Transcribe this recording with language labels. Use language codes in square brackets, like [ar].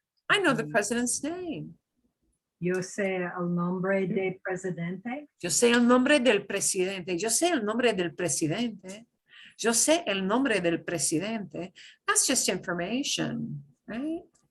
[en] I know the president's name. [es] Yo sé el nombre del presidente. Yo sé el nombre del presidente. Yo sé el nombre del presidente. Yo sé el nombre del presidente. [en] That's just information, right?